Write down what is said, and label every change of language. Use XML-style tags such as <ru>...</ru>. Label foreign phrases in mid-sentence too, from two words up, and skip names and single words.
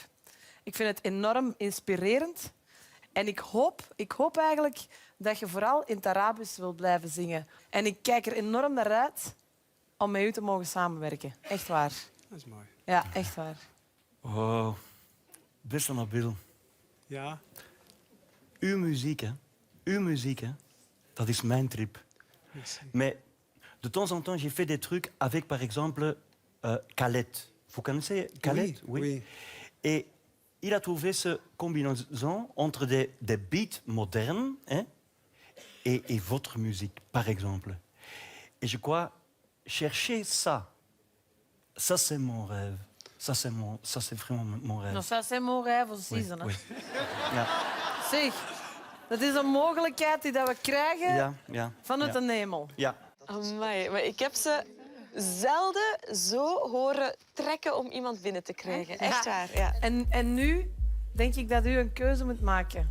<nl>Ik vind het enorm inspirerend. En ik hoop eigenlijk dat je vooral in het Arabisch wilt blijven zingen. En ik kijk er enorm naar uit om met u te mogen samenwerken. Echt waar. Dat is mooi. Ja, echt waar. Oh, beste Nabil. Ja? Uw muziek, hè, dat is mijn trip.</nl> <fr>Merci. Mais de temps en temps, j'ai fait des trucs avec, par exemple, Khaled. Vous connaissez Khaled? Oui. Et il a trouvé ce combinaison entre des beats modernes, hein, et votre musique, par exemple. Et je crois, chercher ça, c'est mon rêve. Ça, c'est vraiment mon rêve. Nou, ça c'est mon rêve aussi. Oui, hè. oui. Ja.</fr> <nl>Zeg, dat is een mogelijkheid die dat we krijgen vanuit de hemel. Ja. Amai, maar ik heb ze zelden zo horen trekken om iemand binnen te krijgen. Echt waar, ja. En nu denk ik dat u een keuze moet maken.</nl>